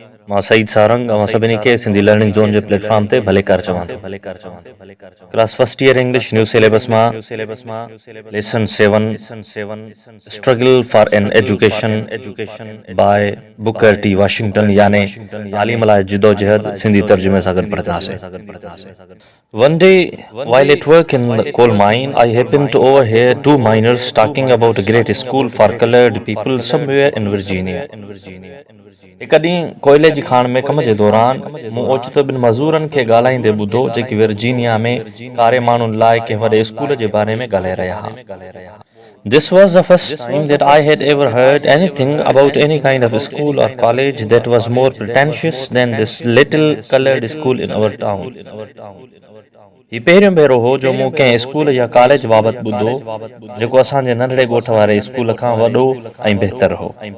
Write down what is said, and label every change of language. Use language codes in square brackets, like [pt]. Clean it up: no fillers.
[sd] मां सईद सारंग अवां सभिनी खे सिंधी लर्निंग ज़ोन जे प्लेटफॉर्म ते भले कार चवां थो। Class first year English new syllabus मां lesson 7 struggle for an education by Booker T Washington याने तालीम लाइ जिदोजहद सिंधी तर्जुमे सां गॾु पढ़ंदासीं। [en] One day, while at work in the coal mine, I happened to overhear two miners talking about a great school for colored people somewhere in Virginia. [sd] हिकु ॾींहुं कोयले जी खाण में कम जे दौरान मूं ओचितो ॿिनि मज़दूरनि खे ॻाल्हाईंदे ॿुधो जेकी वर्जीनिया में कारे माण्हुनि लाइ कंहिं वॾे स्कूल जे बारे में ॻाल्हाए रहिया हुआ। [en] This was the first time that I had ever heard anything about any kind of school or college that was more pretentious than this little colored school in our town. [sd] ही पहिरियों भेरो हो जो मूं कंहिं स्कूल या college बाबति ॿुधो जेको असांजे नंढड़े ॻोठ वारे स्कूल खां वॾो ऐं बहितर हो।